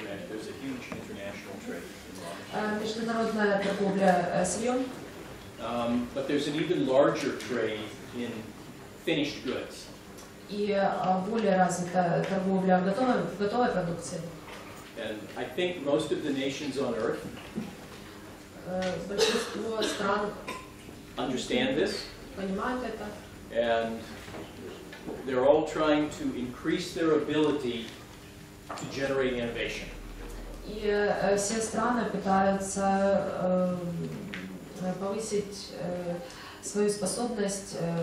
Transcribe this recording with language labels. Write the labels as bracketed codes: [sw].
[en] There's a huge international trade in raw materials. [ru] Международная торговля сырьем. [en] But there's an even larger trade in finished goods. [ru] И более развита торговля в готовой продукции. [en] And I think most of the nations on Earth [ru] Большинство стран [en] understand this, [ru] понимают это. [en] and they're all trying to increase their ability to generate innovation. [ru] И все страны пытаются повысить свою способность